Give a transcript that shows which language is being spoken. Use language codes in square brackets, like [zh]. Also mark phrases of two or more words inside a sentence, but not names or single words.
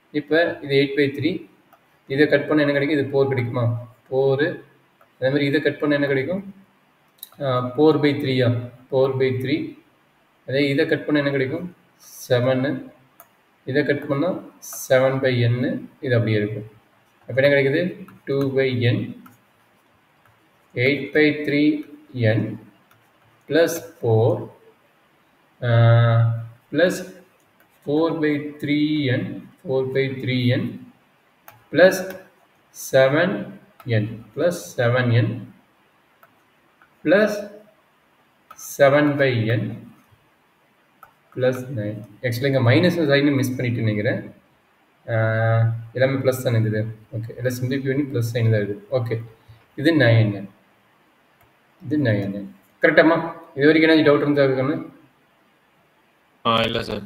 [ta] இப்போ இது 8 by 3 இதை கட் பண்ண என்ன கிடைக்கும்? இது 4 கிடைக்குமா? 4. அதே மாதிரி இதை கட் பண்ண என்ன கிடைக்கும்? 4/3 4/3. அதே இதை கட் பண்ண என்ன கிடைக்கும்? 7. இதை கட் பண்ணால் 7/n. இது அப்படியே இருக்கும். அப்போ என்ன கிடைக்குது? [en] 2/n 8/3n plus 4 plus 4/3n plus 7n plus 7n plus 7/n plus 9. [ta] ஆக்சுவலி இங்கே [en] minus sign miss [ta] பண்ணிட்டு நினைக்கிறேன். எல்லாமே ப்ளஸ் தானே இருக்குது. ஓகே, எல்லாம் சிம்பிளிஃபை பண்ணி [en] plus sign [ta] தான் இருக்குது. ஓகே, இது 9n. இது 9n. கரெக்டாம்மா? இது வரைக்கும் என்ன டவுட் இருந்தா இருக்குன்னு? இல்லை சார்.